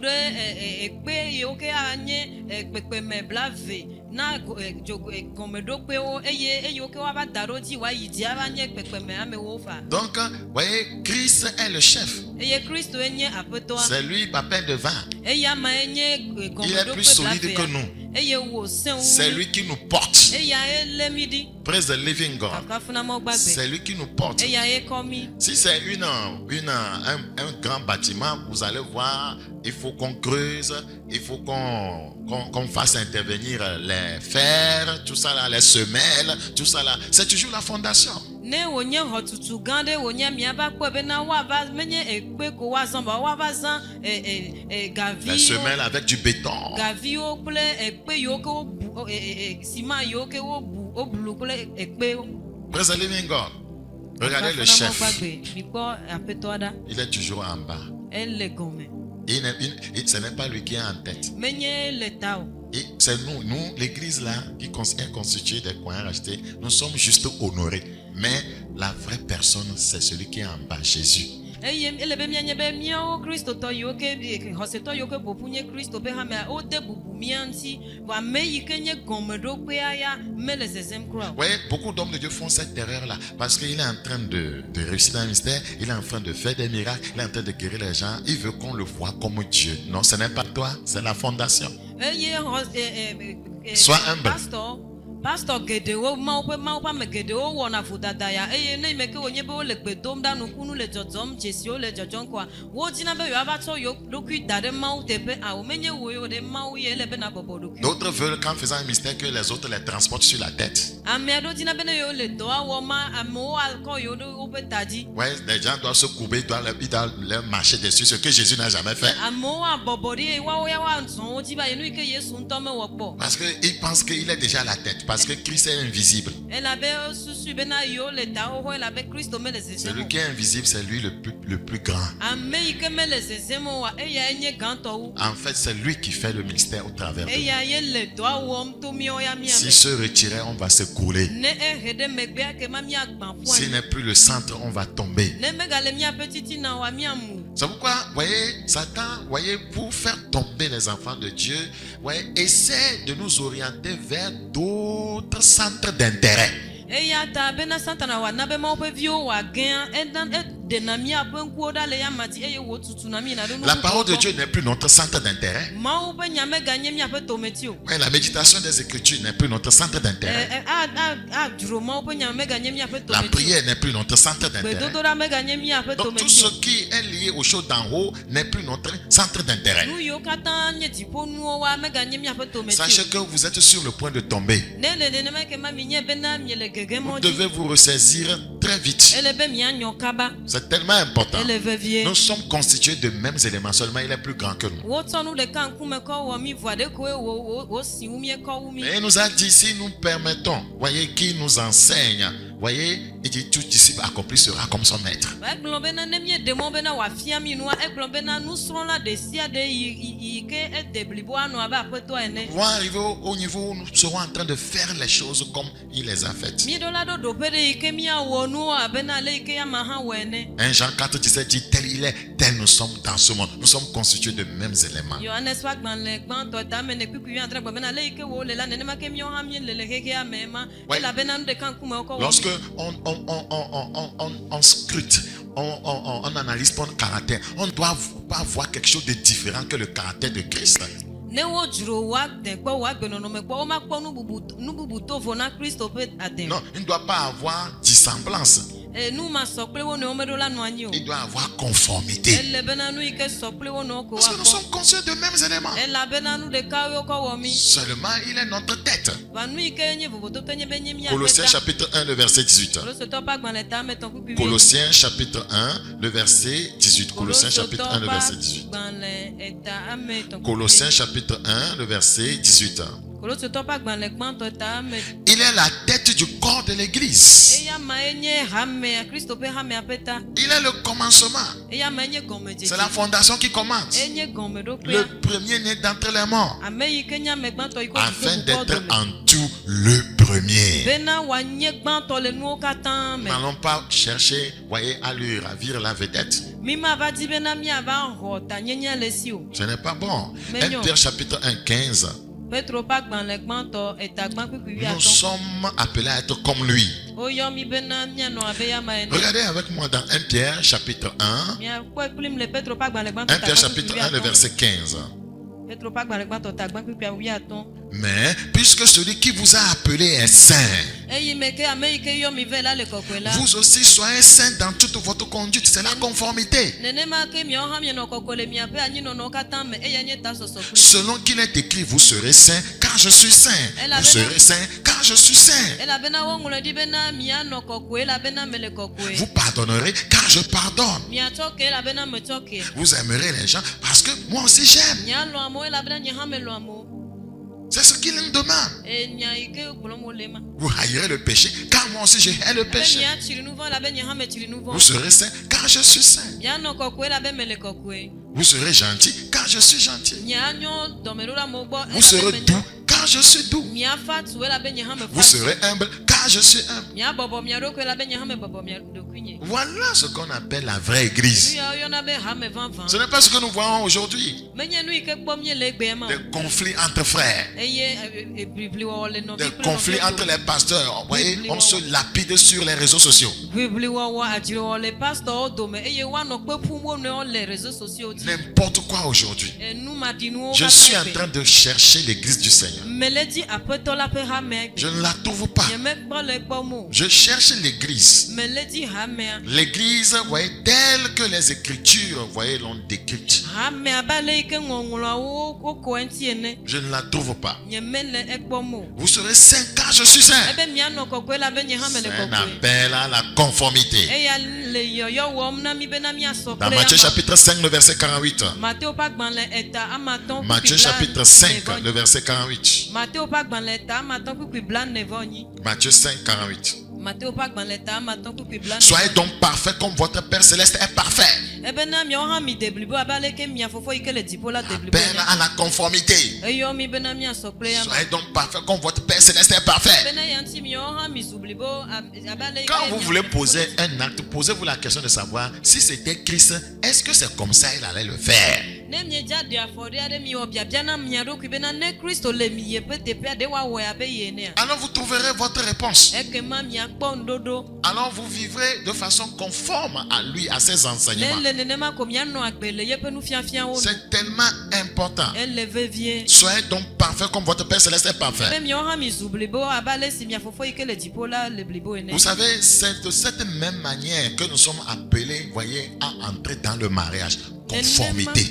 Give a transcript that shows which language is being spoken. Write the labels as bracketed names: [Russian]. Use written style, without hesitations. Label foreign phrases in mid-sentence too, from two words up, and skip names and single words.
[French] Donc, vous voyez, Christ est le chef. C'est lui, papin de vin. Il est plus solide que nous. C'est lui qui nous porte. [English] Praise the living God. [French] C'est lui qui nous porte. Si c'est un grand bâtiment, vous allez voir, il faut qu'on creuse, il faut qu'on fasse intervenir les fers, tout ça là, les semelles, tout ça là. C'est toujours la fondation. [Ewe] ne wonye xɔtutu gã ɖe wonye miava kpɔe bena woava menye ekpe ko woazɔ ba woava zã [French] Les [Ewe] gaviwo [French] semelles avec du béton. [Ewe] gaviwo kple ekpe yiwo ke wobu siman yiwo ke woblu kple ekpewo. [English] Praise the living God. [French] Regardez le [Ewe] Fafana [French] chef. [Ewe] mɔgbagbe, mikpɔ aƒetɔ ɖa [French] Il est toujours en bas. [Ewe] ele gɔme [French] Ce n'est pas lui qui est en tête. [Ewe] menye le ta o. [French] Et c'est nous, l'église là, qui est constituée des coins rachetés, nous sommes juste honorés. Mais la vraie personne, c'est celui qui est en bas, Jésus. [Ewe] Eye ele be mianye be miawo kristotɔ yiwo ke xɔsetɔ yiwo ke ƒoƒu nye kristo ƒe hamea wode bubu mia ŋuti vɔ ame yi ke nye gɔmeɖokpea ya mele zezem kura o. [French] Vous voyez, beaucoup d'hommes de Dieu font cette erreur-là parce qu'il est en train de réussir dans le ministère, il est en train de faire des miracles, il est en train de guérir les gens, il veut qu'on le voit comme Dieu. Non, ce n'est pas toi, c'est la fondation. [Ewe] Eye [French] Sois humble. [Ewe] pastor geɖewo mawo ƒe ame geɖewo wɔna vodada ya eye ne ime ke wonye be wole gbe dom ɖa nukunu le dzɔdzɔm dzesiwo le dzɔdzɔm koa wodina be yewoava tsɔ yewo ɖokui da ɖe mawu teƒe awo menye wo yewo ɖe mawu ye ele bena bɔbɔ ɖokui. [French] D'autres veulent qu'en faisant un mystère que les autres les transportent sur la tête. [Ewe] Ame aɖewo dina be ne yewo le dɔ awɔ ma amewo akɔ yewo ɖe woƒe ta dzi. [French] Ouais, les gens doivent se courber, ils doivent leur marcher dessus, ce que Jésus n'a jamais fait. [Ewe] Amewo abɔbɔ ɖi eye woawo ya woazɔ wo dzi va yi nu yi ke Yesu ŋutɔ mewɔ kpɔ. [French] Parce qu'ils pensent qu'il est déjà à la tête, parce que Christ est invisible. [Ewe] Elabe susu bena yewo le tawoxɔ elabe Kristo mele zezem [French] Celui [Ewe] o. [French] qui est invisible, c'est lui le plus grand. [Ewe] Ame yi ke mele zezem o wa eyae nye gãtɔ wu. [French] En fait, c'est lui qui fait le ministère au travers de nous. [Ewe] Eya ye le dɔa wɔm to miawo ya mia [French] S'il [Ewe] me. [French] se retirait, on va se couler. [Ewe] Ne ehe ɖe megbea ke ma miagbã [French] S'il [Ewe] ƒua. [French] n'est plus le centre, on va tomber. [Ewe] Ne megale miaƒe titina wa miamu. [French] C'est pourquoi, voyez, Satan, voyez, pour faire tomber les enfants de Dieu, voyez, essaie de nous orienter vers d'autres centres d'intérêt. [Ewe] Eya ta bena Satana wana be mawo ƒe viwo wòagẽ eɖena miaƒe ŋkuwo ɖa le yama dzi eye wòtutuna mi na ɖo nu [French] La parole de [Ewe] gbɔ. [French] Dieu n'est plus notre centre d'intérêt. [Ewe] Mawu ƒe nya meganye miaƒe tometi o. [French] Ouais, la méditation des Écritures n'est plus notre centre d'intérêt. [Ewe] Adzro mawo ƒe nya meganye miaƒe [French] La [Ewe] tometi o. [French] prière n'est plus notre centre d'intérêt. [Ewe] Gbedodoɖa meganye miaƒe [French] Donc tout [Ewe] tometi [French] ce [Ewe] o. [French] qui est lié aux choses d'en haut n'est plus notre centre d'intérêt. [Ewe] Nu yiwo katã nye dziƒonuwo wa meganye miaƒe tometi [French] Sachez [Ewe] o. [French] que vous êtes sur le point de tomber. [Ewe] Ne le nenema ke ma mi nye bena miele gegem [French] Vous [Ewe] mɔ [French] devez [Ewe] dzi. [French] vous ressaisir très vite. [Ewe] Ele be mianyɔ kaba. [French] C'est tellement important. [Ewe] Ele vevie. [French] Nous sommes constitués de mêmes éléments, seulement il est plus grand que nous. [Ewe] Wotsɔ nu ɖeka ŋkume kɔ wɔ mi vɔa ɖe koe wosi wu mie kɔ wu mi. [French] Et il nous a dit, si nous permettons, voyez, qui nous enseigne, voyez, il dit, tout disciple accompli sera comme son maître. [Ewe] Egblɔ bena ne míeɖe mɔ bena wòafia mi nua egblɔ bena nusrɔ̃la ɖe sia ɖe yi ke ede blibo anɔ abe aƒetɔ ene. [French] Nous allons arriver au niveau où nous serons en train de faire les choses comme il les a faites. [Ewe] Míeɖo la ɖo ɖoƒe ɖe yi ke míawɔ nuwo abena ale yi ke yama hã wɔ ene. [French] 1 Jean 4, 17 dit, tel il est, tel nous sommes dans ce monde. Nous sommes constitués de mêmes éléments. [Ewe] Yohanes ƒe agbalẽ gbãtɔ tame ne kpikui adre gbe bena ale yi ke wòle la nenema ke míawo hã míele le xexea me ma [French] Ouais. [Ewe] elabena nu ɖeka ŋkume wokɔ wɔ [French] Lorsque [Ewe] mi. [French] on scrute, on analyse ton caractère, on ne doit pas voir quelque chose de différent que le caractère de Christ. [Ewe] Ne wodzro woade kpɔ wo agbenɔnɔme kpɔ womakpɔ nu bubu tovo na Kristo ƒe ade o. [French] Non, il ne doit pas avoir dissemblance. [Ewe] Nu ma sɔ kple wo nɔewo meɖo la nɔ anyi o. [French] Il doit avoir conformité. [Ewe] Ele bena nu yi ke sɔ kple wo nɔewo ko [French] Parce que nous [Ewe] woakpɔ. [French] sommes conscients de mêmes éléments. [Ewe] Elabena nu ɖeka wo kɔ wɔ mi. [French] Seulement, il est notre tête. [Ewe] Va nu yi ke nye vovototo nye be nye mía [French] Colossiens [Ewe] ƒe ta. [French] chapitre 1, le verset 18. [Ewe] Kolosotɔ ƒe agbalẽ ta ame etɔ̃ kpukpui [French] Colossiens chapitre 1, le verset 18. Colossiens chapitre 1, le verset 18. [Ewe] Agbalẽ eta ame etɔ̃ kpukpui [French] Colossiens chapitre 1, le verset 18. [Ewe] Kolosotɔ ƒe agbalẽ gbãtɔ ta ame. [French] Il est la tête du corps de l'église. [Ewe] Eya mae nye hamea Kristo ƒe hamea ƒe ta. [French] Il est le commencement. [Ewe] Eya mae nye [French] C'est [Ewe] gɔmedzedze. [French] la fondation qui commence. [Ewe] Enye gɔmeɖokpea. [French] Le premier-né d'entre les morts. [Ewe] Ame yi ke nye ame gbãtɔ yi ke [French] Afin [Ewe] wòɖo [French] d'être [Ewe] dome. [French] en tout le premier. [Ewe] Bena wòanye gbãtɔ le nuwo katã [French] Nous [Ewe] me. [French] n'allons pas chercher, voyez, à lui ravir la vedette. [Ewe] Mi mava di bena miava xɔ tanyenye le si o. [French] Ce n'est pas bon. Mais 1 non. Pierre chapitre 1, 15. [Ewe] Petro ƒe agbalẽ gbãtɔ eta gbã kpukpui [French] Nous [Ewe] 15. [French] sommes appelés à être comme lui. [Ewe] Woyɔ mi bena mianɔ abe yama ene. [French] Regardez avec moi dans 1 Pierre chapitre 1. [Ewe] Miakpɔe kplim le Petro ƒe agbalẽ [French] 1 [Ewe] gbãtɔ ta [French] Pierre [Ewe] gbã [French] chapitre [Ewe] kpukpui [French] 1, le [Ewe] 15. [French] verset 15. [Ewe] Petro ƒe agbalẽ gbãtɔ ta gbã kpukpui 15. [French] Mais puisque celui qui vous a appelé est saint, [Ewe] eye me ke ame yi ke yɔ mi vɛ la le kɔkɔe la. [French] vous aussi soyez saints dans toute votre conduite. C'est la conformité. [Ewe] Nenema ke miawo hã mienɔ kɔkɔe le miaƒe anyinɔnɔwo katã me eya nye ta sɔsɔ kpli. [French] Selon qu'il est écrit, vous serez saints car je suis saint. Vous serez saints car je suis saint. [Ewe] Elabena woŋlɔ ɖi bena mianɔ kɔkɔe elabena me le kɔkɔe. [French] Vous pardonnerez car je pardonne. [Ewe] Miatsɔ ke elabena metsɔ ke. [French] Vous aimerez les gens parce que moi aussi j'aime. [Ewe] Mialɔ amewo elabena nye hã melɔ amewo. [French] C'est ce qu'il nous demande. [Ewe] Nya yi ke gblɔm wole ma. [French] Vous haïrez le péché car moi aussi je hais le [Ewe] Ebe [French] péché. [Ewe] miatsiri nu vɔ elabena nye hã metsiri nu [French] Vous [Ewe] vɔ. [French] serez saints car je suis saint. [Ewe] Mianɔ kɔkɔe elabena me le kɔkɔe. [French] Vous serez gentils car je suis gentil. [Ewe] Mianyɔ dɔmeɖoɖa amewo gbɔ [French] Vous serez doux car je suis doux. [Ewe] miafa tu elabena nye hã me [French] Vous [Ewe] fa tu. [French] serez humble car je suis humble. [Ewe] Miabɔbɔ mia ɖokui elabena nye hã me bɔbɔ mia ɖokui nye. [French] Voilà ce qu'on appelle la vraie [Ewe] Nu [French] église. [Ewe] yawo yɔna be hame vavã. [French] Ce n'est pas ce que nous voyons aujourd'hui. [Ewe] Menye nu yi ke kpɔm nye le egbea ma o. [French] Des conflits entre frères. [Ewe] Eye eblibliwɔwɔ le nɔvi [French] Des [Ewe] kple [French] conflits [Ewe] nɔvia [French] entre [Ewe] dome. [French] les pasteurs. Vous voyez, on se lapide sur les réseaux sociaux. [Ewe] Blibliwɔwɔ adzrewɔ le pastorwo dome eye woanɔ kpe ƒum wo nɔewo le [French] réseaux sociaux [Ewe] dzi. [French] N'importe quoi aujourd'hui. [Ewe] Enu maɖinuwo [French] Je suis en [Ewe] katã [French] train de chercher l'église du Seigneur. [Ewe] gbe. Mele di aƒetɔ la ƒe hamea [French] Je [Ewe] gbe. [French] ne la trouve pas. [Ewe] Nye mekpɔ le gbɔm o. [French] Je cherche l'église. [Ewe] Mele di hamea. [French] L'église, vous voyez, telle que les Écritures, vous voyez, l'ont décrite. [Ewe] Hamea ba le yi ke ŋɔŋlɔawo wokɔ eŋuti ene. [French] Je ne la trouve pas. [Ewe] Nye mele egbɔm o. [French] Vous serez saints car je suis saint. [Ewe] Ebe mianɔ kɔkɔe elabena nye hã me le [French] C'est un [Ewe] kɔkɔe. [French] appel à la conformité. [Ewe] Eya le yɔyɔ wɔm na mi bena miasɔ [French] Dans [Ewe] kple [French] Matthieu [Ewe] ama. [French] chapitre 5, le verset 48. [Ewe] Matthéo ƒe agbalẽ eta amatɔ̃ [French] Matthieu [Ewe] kpukui [French] chapitre 5, [Ewe] blaenevɔ- [French] le verset 48. [Ewe] Matthéo ƒe agbalẽ eta amatɔ̃ kpukui blaenevɔ-nyi. [French] Matthieu 5, 48. [Ewe] Matthéo ƒe agbalẽ eta amatɔ̃ kpukui blaenevɔ- [French] Soyez donc parfaits comme votre Père céleste est parfait. [Ewe] Ebena miawo hã mi de blibo abe aleke mia fofo yi ke le dziƒo la de blibo [French] Appel [Ewe] ene. [French] à la conformité. [Ewe] Eyɔ mi bena miasɔ kple ya ma. [French] Soyez donc parfaits comme votre Père céleste est parfait. [Ewe] Bena ya ŋuti miawo hã mi zu blibo abe ale yi [French] Quand [Ewe] ke [French] vous [Ewe] mia- [French] voulez poser un acte, posez-vous la question de savoir si c'était Christ, est-ce que c'est comme ça il allait le faire? [Ewe] Ne miedza ɖe afɔ ɖe aɖe miwɔ biabia na mia ɖokui bena ne Kristo le mi yeƒe teƒea ɖe woawɔe abe ye enea. [French] Alors vous trouverez votre réponse. [Ewe] Ekema miakpɔ ŋuɖoɖo. [French] Alors vous vivrez de façon conforme à lui, à ses [Ewe] Ne [French] enseignements. [Ewe] le nenema ko mianɔ agbe le yeƒe nufiafiawo nu. [French] C'est tellement important. [Ewe] Ele vevie. [French] Soyez donc parfaits comme votre Père céleste est [Ewe] Be [French] parfait. [Ewe] miawo hã mi zu blibo abe ale si mia fofo yi ke le dziƒo la le blibo ene. [French] Vous savez, c'est de cette même manière que nous sommes appelés, voyez, à entrer dans le mariage. Conformité.